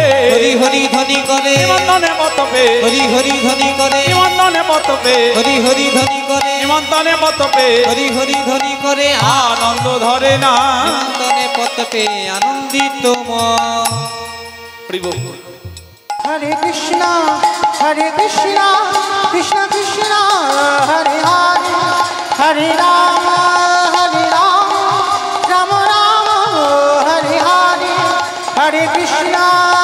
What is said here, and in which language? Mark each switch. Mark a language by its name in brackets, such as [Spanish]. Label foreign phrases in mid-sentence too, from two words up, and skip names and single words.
[Bangla] হরি হরি ধ্বনি করে, নিমন্ত্রণে মত পে, হরি হরি ধ্বনি করে, নিমন্ত্রণে মত পে, হরি হরি ধ্বনি করে, নিমন্ত্রণে মত পে, হরি হরি ধ্বনি করে, আনন্দ ধরে না। নিমন্ত্রণে পত্র পেয়ে আনন্দিত মন। হরি বল। [Sanskrit] हरे कृष्ण कृष्ण कृष्ण हरे हरे हरे राम राम राम हरे हरे हरे कृष्ण,